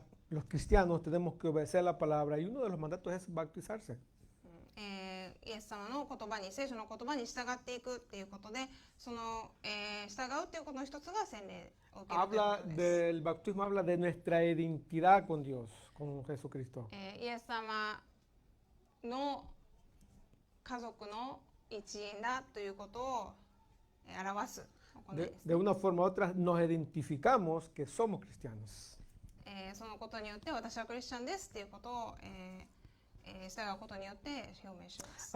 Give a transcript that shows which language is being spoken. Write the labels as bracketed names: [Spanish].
[Spanish] Los cristianos tenemos que obedecer la palabra y uno de los mandatos es bautizarse. [Japanese] イエス様の言葉に、聖書の言葉に従っていくっていうことで、その、従うっていうことの一つが洗礼を受けるということです。 [Spanish] El bautismo habla de nuestra identidad con Dios, con Jesucristo. [Japanese] イエス様の家族の一員だということを表す行いです。 [Spanish] De una forma u otra nos identificamos que somos cristianos. [Japanese] そのことによって私はクリスチャンですっていうことを、従うことによって表明します。